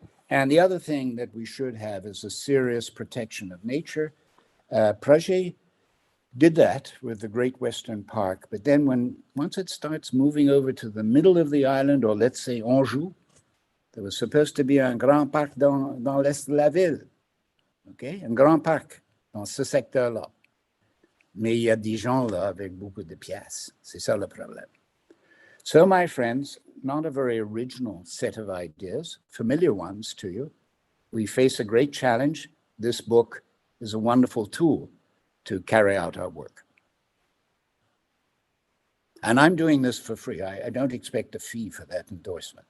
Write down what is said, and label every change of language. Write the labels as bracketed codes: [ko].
[en] And the other thing that we should have is a serious protection of nature. Projet did that with the Great Western Park, but then once it starts moving over to the middle of the island, or let's say Anjou, there was supposed to be [fr] un grand parc dans l'est de la ville, [en] OK? [fr] Un grand parc dans ce secteur-là. Mais il y a des gens là avec beaucoup de pièces. C'est ça le problème. [en] So, my friends, not a very original set of ideas, familiar ones to you. We face a great challenge. This book is a wonderful tool to carry out our work. And I'm doing this for free. I don't expect a fee for that endorsement.